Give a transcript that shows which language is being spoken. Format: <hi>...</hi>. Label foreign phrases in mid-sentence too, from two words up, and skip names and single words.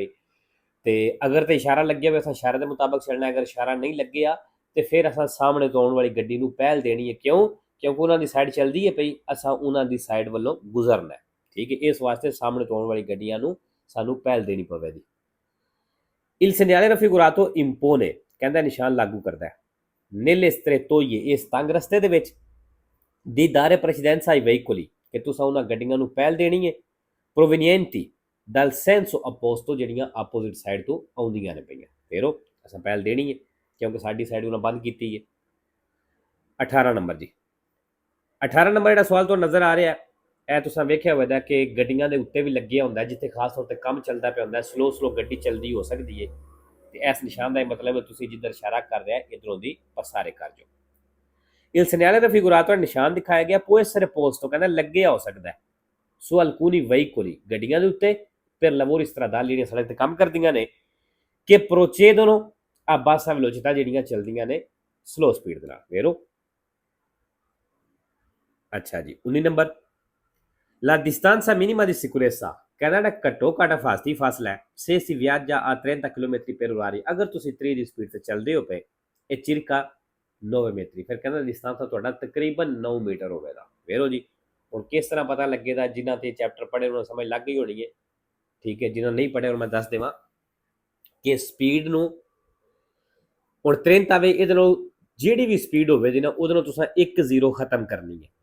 <pa>ਤੇ ਅਗਰ ਤੇ ਇਸ਼ਾਰਾ ਲੱਗਿਆ ਹੋਵੇ ਅਸਾਂ ਇਸ਼ਾਰੇ ਦੇ ਮੁਤਾਬਕ ਚੱਲਣਾ, ਅਗਰ ਇਸ਼ਾਰਾ ਨਹੀਂ ਲੱਗਿਆ ਤੇ ਫਿਰ ਅਸਾਂ ਸਾਹਮਣੇ ਤੋਂ ਆਉਣ ਵਾਲੀ ਗੱਡੀ ਨੂੰ ਪਹਿਲ ਦੇਣੀ ਹੈ। ਕਿਉਂ? ਕਿਉਂਕਿ ਉਹਨਾਂ ਦੀ ਸਾਈਡ ਚੱਲਦੀ ਹੈ ਪਈ, ਅਸਾਂ ਉਹਨਾਂ ਦੀ ਸਾਈਡ ਵੱਲੋਂ ਗੁਜ਼ਰਨਾ। ਠੀਕ ਹੈ, ਇਸ ਵਾਸਤੇ ਸਾਹਮਣੇ ਤੋਂ ਆਉਣ ਵਾਲੀ ਗੱਡੀਆਂ ਨੂੰ ਸਾਨੂੰ ਪਹਿਲ ਦੇਣੀ ਪਵੇਗੀ।</pa> <it>ਇਲ segnale raffigurato impone,</it> <pa>ਕਹਿੰਦਾ ਨਿਸ਼ਾਨ ਲਾਗੂ ਕਰਦਾ ਹੈ।</pa> <it>nelle strettoie,</it> <pa>ਇਸ ਤੰਗ ਰਸਤੇ ਦੇ ਵਿੱਚ</pa> <it>di dare precedenza ai veicoli,</it> <pa>ਕਿ ਤੁਸੀਂ ਉਹਨਾਂ ਗੱਡੀਆਂ ਨੂੰ ਪਹਿਲ ਦੇਣੀ ਹੈ</pa> <it>provenienti dal senso opposto,</it> <pa>ਜਿਹੜੀਆਂ ਆਪੋਜ਼ਿਟ ਸਾਈਡ ਤੋਂ ਆਉਂਦੀਆਂ ਨੇ ਪਈਆਂ, ਫਿਰ ਉਹ ਅਸਾਂ ਪਹਿਲ ਦੇਣੀ ਹੈ ਕਿਉਂਕਿ ਸਾਡੀ ਸਾਈਡ ਉਹਨਾਂ ਬੰਦ ਕੀਤੀ ਹੈ। 18 ਨੰਬਰ ਜੀ, 18 ਨੰਬਰ ਜਿਹੜਾ ਸਵਾਲ ਤੋਂ ਨਜ਼ਰ ਆ ਰਿਹਾ ਇਹ ਤੁਸੀਂ ਵੇਖਿਆ ਹੋਵੇਗਾ ਕਿ ਗੱਡੀਆਂ ਦੇ ਉੱਤੇ ਵੀ ਲੱਗਿਆ ਹੁੰਦਾ ਜਿੱਥੇ ਖਾਸ ਤੌਰ ਤੇ ਕੰਮ ਚੱਲਦਾ ਪਿਆ ਹੁੰਦਾ, ਸਲੋ ਗੱਡੀ ਚੱਲਦੀ ਹੋ ਸਕਦੀ ਹੈ ਤੇ ਇਸ ਨਿਸ਼ਾਨ ਦਾ ਮਤਲਬ ਹੈ ਤੁਸੀਂ ਜਿੱਧਰ ਇਸ਼ਾਰਾ ਕਰ ਰਿਹਾ ਇਧਰੋਂ ਦੀ ਪਸਾਰੇ ਕਰ ਜਾਓ।</pa> <it>il segnale raffigurato</it> <pa>ਨਿਸ਼ਾਨ ਦਿਖਾਇਆ ਗਿਆ</pa> <it>può essere posto,</it> <pa>ਕਹਿੰਦਾ ਲੱਗਿਆ ਹੋ ਸਕਦਾ ਹੈ</pa> <it>su alcuni veicoli,</it> <pa>ਗੱਡੀਆਂ ਦੇ ਉੱਤੇ</pa> <it>per lavori stradali,</it> <pa>ਜਿਹੜੀਆਂ ਸੜਕ ਤੇ ਕੰਮ ਕਰਦੀਆਂ ਨੇ ਕਿ</pa> <it>procedono a bassa velocità,</it> <pa>ਜਿਹੜੀਆਂ ਚੱਲਦੀਆਂ ਨੇ ਸਲੋ ਸਪੀਡ ਦੇ ਨਾਲ।</pa> <it>ਵੇਰੋ</it> <pa>ਅੱਛਾ ਜੀ, 19 ਨੰਬਰ</pa> <it>la distanza minima di sicurezza,</it> <pa>ਕਹਿੰਦਾ ਜਿਹੜਾ ਘੱਟੋ ਘੱਟ ਹਿਫਾਜ਼ਤੀ ਫਾਸਲਾ ਹੈ</pa> <it>se si viaggia a 30 km per ora,</it> <pa>ਅਗਰ ਤੁਸੀਂ 30 ਦੀ ਸਪੀਡ ਤੇ ਚੱਲਦੇ ਹੋ ਪਏ ਇਹ circa 9 ਮੀਟਰ, ਫਿਰ ਕਹਿੰਦਾ ਡਿਸਟੈਂਸ ਤੁਹਾਡਾ ਤਕਰੀਬਨ 9 ਮੀਟਰ ਹੋਵੇਗਾ। ਵੇਰੋ ਜੀ, ਹੁਣ ਕਿਸ ਤਰ੍ਹਾਂ ਪਤਾ ਲੱਗੇਗਾ? ਜਿਨ੍ਹਾਂ ਤੇ ਚੈਪਟਰ ਪੜ੍ਹੇ ਉਹਨਾਂ ਨੂੰ ਸਮਝ ਲੱਗ ਗਈ ਹੋਣੀ ਹੈ। ਠੀਕ ਹੈ, ਜਿਨ੍ਹਾਂ ਨਹੀਂ ਪੜ੍ਹੇ ਹੁਣ ਮੈਂ ਦੱਸ ਦੇਵਾਂ ਕਿ ਸਪੀਡ ਨੂੰ ਹੁਣ 30 ਆਵੇ, ਇਹਦੇ ਨਾਲ ਜਿਹੜੀ ਵੀ ਸਪੀਡ ਹੋਵੇ ਜੀ ਨਾ ਉਹਦੇ ਨਾਲ ਤੁਸੀਂ 1 0 ਖਤਮ ਕਰਨੀ ਹੈ।</pa>